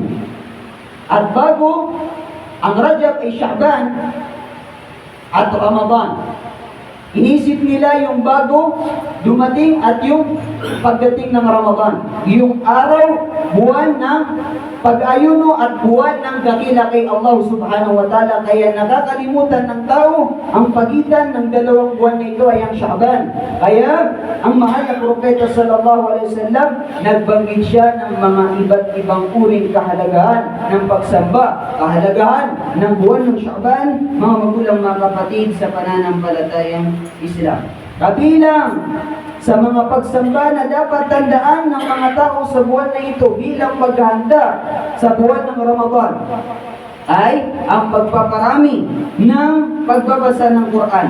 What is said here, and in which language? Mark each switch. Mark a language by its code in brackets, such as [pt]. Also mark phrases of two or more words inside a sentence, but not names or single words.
[tl] At bago ang Rajab ay Sha'ban at Ramadan. Inisip nila yung bago dumating at yung pagdating ng Ramadan. Yung araw, buwan ng pag-ayuno at buwan ng dakila kay Allah [ar] سبحانه وتعالى. [tl] Kaya nakakalimutan ng tao ang pagitan ng dalawang buwan na ito ay ang Sha'ban. Kaya ang mahal na propeta [ar] صلى الله عليه وسلم [tl] nagbanggit siya ng mga iba't ibang uring kahalagahan ng pagsamba, kahalagahan ng buwan ng Sha'ban, mga magulang mga kapatid sa pananampalatayang Islam. Kabilang sa mga pagsamba na dapat tandaan ng mga tao sa buwan na ito bilang paghahanda sa buwan ng Ramadan ay ang pagpaparami ng pagbabasa ng Quran.